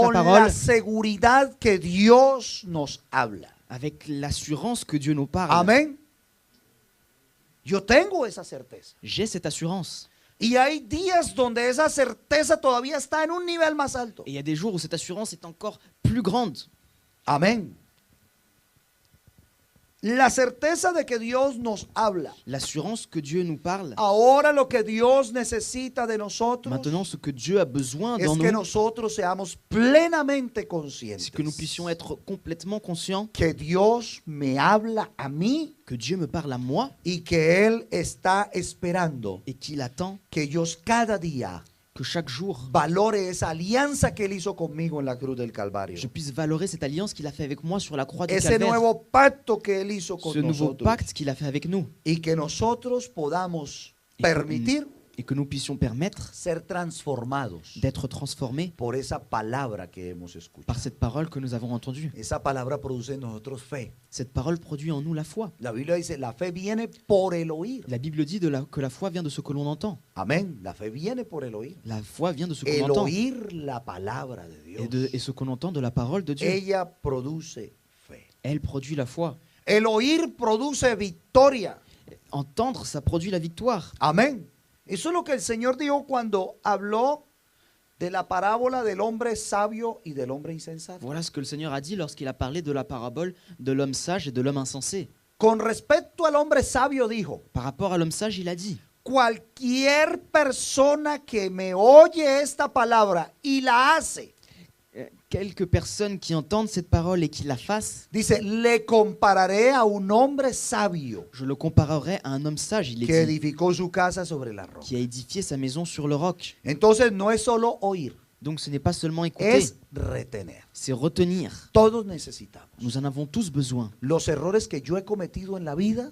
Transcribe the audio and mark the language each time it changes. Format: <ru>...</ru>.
<es>con la</es> <fr>parole</fr> <es>seguridad que Dios nos habla.</es> <fr>avec l'assurance que Dieu nous parle.</fr> <es>Amén. Yo tengo esa certeza.</es> <fr>J'ai cette assurance.</fr> <es>Y hay días donde esa certeza todavía está en un nivel más alto.</es> <fr>Et il y a des jours où cette assurance est encore plus grande.</fr> <es>Amén. La certeza de que Dios nos habla.</es> <fr>L'assurance que Dieu nous parle.</fr> <es>Ahora lo que Dios necesita de nosotros</es> <fr>Maintenant, ce que Dieu a besoin</fr> <es>es</es> <fr>dans</fr> <es>que</es> <fr>nous,</fr> <es>nosotros seamos plenamente conscientes</es> <fr>c'est que nous puissions être complètement conscients</fr> <es>que Dios me habla a mí</es> <fr>que Dieu me parle à moi</fr> <es>y que Él está esperando</es> <fr>et qu'il attend</fr> <es>que yo cada día</es> <fr>que chaque jour,</fr> <es>valore esa alianza que Él hizo conmigo en la cruz del Calvario.</es> <fr>je puisse valorer cette alliance qu'il a fait avec moi sur la croix du</fr> <es>Ese</es> <fr>Calvaire.</fr> <es>nuevo pacto que Él hizo con</es> <fr>Ce nouveau</fr> <es>nosotros.</es> <fr>pacte qu'il a fait avec nous.</fr> <es>Y que nosotros podamos</es> <fr>Et que-</fr> <es>permitir</es> <fr>Et que nous puissions permettre</fr> <es>ser transformados</es> <fr>d'être transformés</fr> <es>por esa palabra que hemos escuchado.</es> <fr>par cette parole que nous avons entendue.</fr> <es>Esa palabra produce en nosotros fe.</es> <fr>Cette parole produit en nous la foi.</fr> <es>La Biblia dice, la fe viene por el oír.</es> <fr>La Bible dit que la foi vient de ce que l'on entend.</fr> <es>Amén. La fe viene por el oír.</es> <fr>La foi vient de ce qu'on</fr> <es>El</es> <fr>entend.</fr> <es>oír la palabra de Dios.</es> <fr>Et ce qu'on entend de la parole de Dieu.</fr> <es>Ella produce fe.</es> <fr>Elle produit la foi.</fr> <es>El oír produce victoria.</es> <fr>Entendre, ça produit la victoire.</fr> <es>Amén. Eso es lo que el Señor dijo cuando habló de la parábola del hombre sabio y del hombre insensato.</es> <fr>Voilà ce que le Seigneur a dit lorsqu'il a parlé de la parabole de l'homme sage et de l'homme insensé.</fr> <es>Con respecto al hombre sabio dijo,</es> <fr>Par rapport à l'homme sage, il a dit,</fr> <es>cualquier persona que me oye esta palabra y la hace,</es> <fr>quelques personnes qui entendent cette parole et qui la fassent,</fr> <es>dice, le compararé a un hombre sabio</es> <fr>je le comparerai à un homme sage, il</fr> <es>que</es> <fr>est dit,</fr> <es>edificó su casa sobre la roca.</es> <fr>qui a édifié sa maison sur le roc.</fr> <es>Entonces no es solo oír,</es> <fr>Donc ce n'est pas seulement écouter,</fr> <es>es retener.</es> <fr>c'est retenir.</fr> <es>Todos necesitamos.</es> <fr>Nous en avons tous besoin.</fr> <es>Los errores que yo he cometido en la vida,</es>